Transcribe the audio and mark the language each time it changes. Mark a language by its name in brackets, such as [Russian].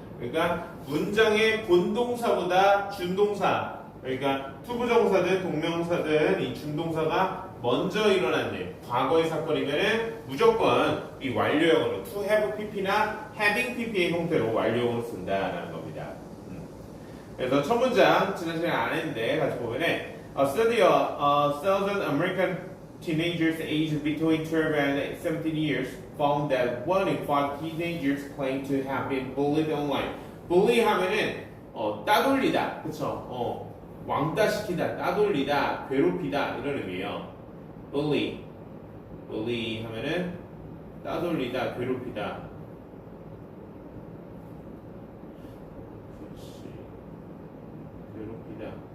[Korean] 그러니까 문장의 본동사보다 준동사, 그러니까 투부정사든 동명사든 이 준동사가 먼저 일어난 일, 과거의 사건이면은 무조건 이 완료형으로 to have pp나 having pp의 형태로 완료형으로 쓴다라는 겁니다. 그래서 첫 문장 지난 시간에 안 했는데 같이 보면은 [English] A study of 1,000 American teenagers aged between 12 and 17 years found that 1 in 5 teenagers claim to have been bullied online. [Korean] bully 하면은 따돌리다, 그쵸? 왕따시키다, 따돌리다, 괴롭히다 이런 의미예요. bully 하면은 따돌리다, 괴롭히다. 그렇지. 괴롭히다.